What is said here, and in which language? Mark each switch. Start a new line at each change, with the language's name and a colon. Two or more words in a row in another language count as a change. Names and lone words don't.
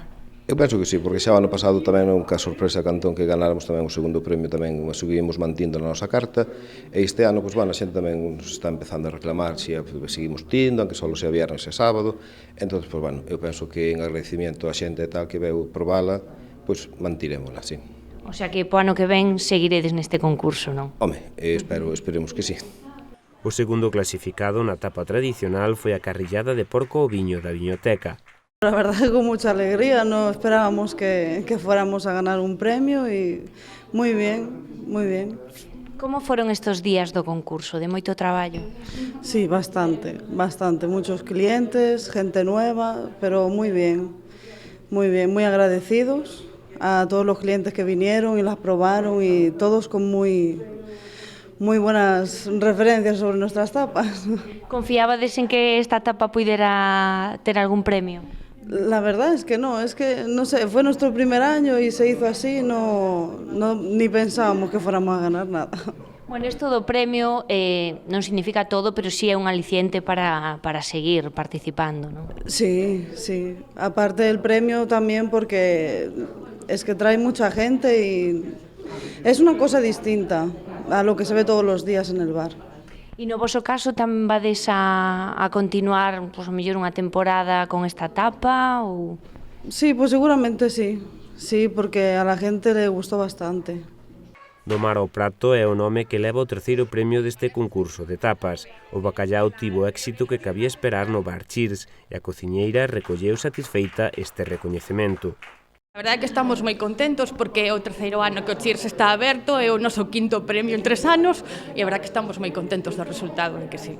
Galician: Eu penso que sí, porque xa o ano pasado tamén non ca sorpresa Cantón que ganáramos tamén o segundo premio tamén o seguimos mantindo na nosa carta e este ano, pois, bueno, a xente tamén nos está empezando a reclamar se seguimos tindo, aunque só
Spanish: sea viernes
Galician: e sábado, entón, pois, bueno, eu penso que en agradecimiento a xente e tal que veu probala, pois mantirémola, sí. O sea que po ano que ven seguiredes neste concurso, non? Home, esperemos que sí. O segundo clasificado na tapa tradicional foi a carrillada de porco o viño da Viñoteca.
Spanish: La verdad que con mucha alegría, no esperábamos que fuéramos a ganar un premio y muy bien, muy bien.
Galician: Como foron estos días do concurso? De moito traballo?
Spanish: Sí, bastante, muchos clientes, gente nueva, pero muy bien, muy agradecidos a todos los clientes que vinieron y las probaron y todos con muy buenas referencias sobre nuestras tapas.
Galician: Confiabades en que esta tapa pudiera ter algún premio?
Spanish: La verdad es que no sé, fue nuestro primer año y se hizo así, ni pensábamos que fuéramos a ganar nada.
Galician: Bueno, isto do premio non significa todo, pero sí é un aliciente para seguir participando, ¿no?
Spanish: Sí, aparte del premio también porque es que trae mucha gente y es una cosa distinta a lo que se ve todos los días en el bar.
Galician: E no voso caso tamén vades a continuar, pois, a mellor unha temporada con esta tapa ou...
Spanish: Sí, pues seguramente sí, porque a la gente le gustó bastante.
Galician: Do mar ao prato é o nome que leva o terceiro premio deste concurso de tapas. O bacallau tivo éxito que cabía esperar no bar Cheers e a cociñeira recolleu satisfeita este recoñecemento. A verdade é que estamos moi contentos porque é o terceiro ano que o Cheers está aberto, é o noso quinto premio en 3 anos e a verdade é que estamos moi contentos do resultado, que sí.